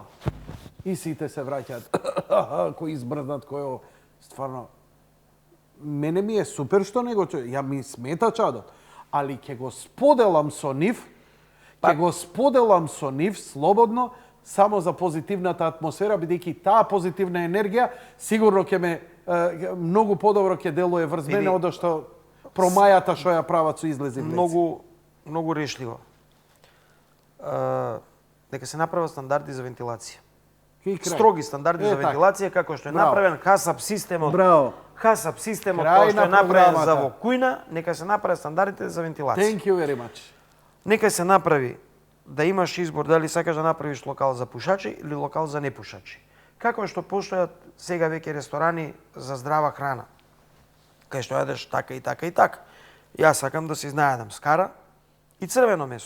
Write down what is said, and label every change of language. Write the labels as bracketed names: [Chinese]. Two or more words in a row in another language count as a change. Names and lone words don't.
[Macedonian] И сите се враќаат, кој избрзнат, кој стварно, мене ми е супер што него, ја ми смета чадот, али ќе го споделам со нив, слободно, само за позитивната атмосфера, бидејќи таа позитивна енергија сигурно ќе ме многу подобро ќе делува врз мене од што промајата што ја прават со излези влеци. Многу решливо. Дека се направат стандарди за вентилација. Строги стандарди за вентилација, како што е направен ХАСАП системот. ХАСАП системот кој што е направен за во кујна, нека се направат стандардите за вентилација. [English] Thank you very much. [Macedonian] Нека се направи да имаш избор дали сакаш да направиш локал за пушачи или локал за непушачи. Како што постојат сега веќе ресторани за здрава храна, кај што јадеш така и така и така. Јас сакам да се изнајадам скара и црвено месо.